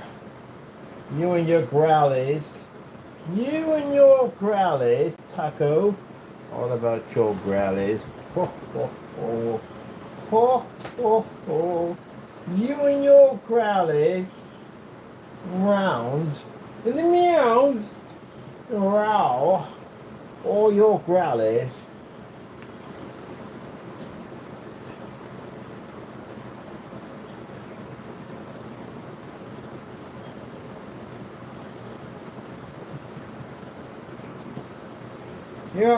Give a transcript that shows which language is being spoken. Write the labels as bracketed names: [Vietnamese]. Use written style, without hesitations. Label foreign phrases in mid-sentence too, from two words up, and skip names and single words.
[English] You and your growlies. You and your growlies, Taco. All about your growlies. Ho, ho, ho. Ho, ho, ho. You and your growlies. Round. And the meows. Growl. All your growlies. Yep.